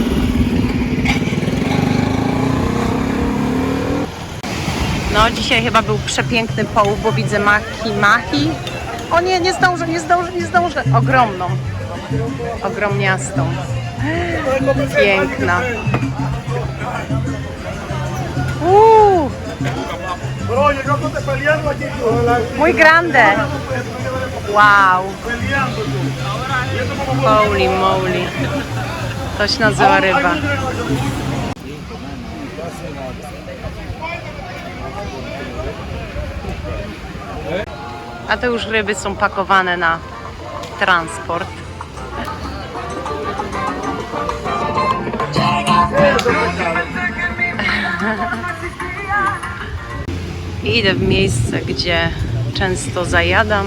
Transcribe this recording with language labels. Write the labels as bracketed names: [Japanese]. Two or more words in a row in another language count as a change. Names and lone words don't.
[Polish] No dzisiaj chyba był przepiękny połów, bo widzę mahi. O nie, nie zdążę. Ogromniastą. Piękna. [Spanish] Muy grande. Wow. [English] Holy moly. [Polish] To się nazywa ryba. A to już ryby są pakowane na transport. I idę w miejsce, gdzie często zajadam.